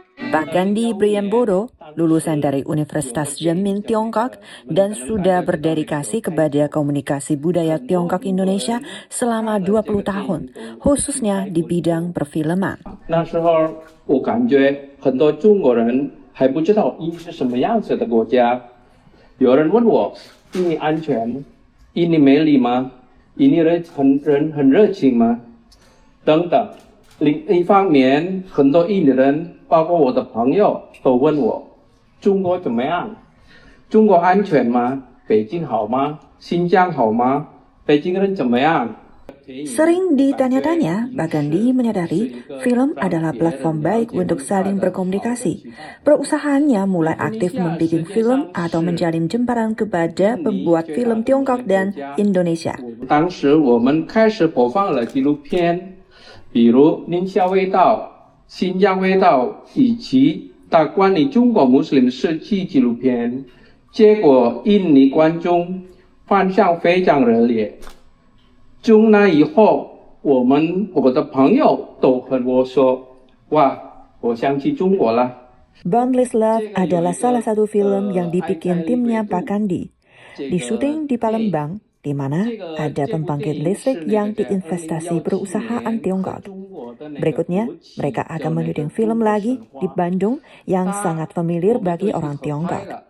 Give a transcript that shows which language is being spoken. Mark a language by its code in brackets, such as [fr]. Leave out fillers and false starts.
[id] Pak Gandhi Priambodo, lulusan dari Universitas Jamin Tiongkok dan sudah berdedikasi kepada komunikasi budaya Tiongkok Indonesia selama 20 tahun, khususnya di bidang perfilman. [zh] 那时候我感觉很多中国人还不知道印尼是什么样子的国家。有人问我，印尼安全？印尼美丽吗？印尼人很热情吗？等等。另一方面，很多印尼人，包括我的朋友，都问我，中国怎么样？中国安全吗？北京好吗？新疆好吗？北京人怎么样？ [id] Sering ditanya-tanya, Pak Gandhi menyadari film adalah platform baik untuk saling berkomunikasi. Perusahaannya mulai aktif membuat film atau menjalin jembatan kepada pembuat film Tiongkok dan Indonesia. [zh] 当时我们开始播放了纪录片，比如宁夏味道、新疆味道以及关于中国穆斯林世纪纪录片，结果印尼观众反响非常热烈。从那以后，我的朋友都和我说：“哇，我想去中国了。” [id] Boundless Love adalah salah satu film yang dibikin timnya Pak Gandhi. Disuting di Palembang, di mana ada pembangkit listrik yang diinvestasi perusahaan Tiongkok. Berikutnya, mereka akan menyuting film lagi di Bandung yang sangat familiar bagi orang Tiongkok.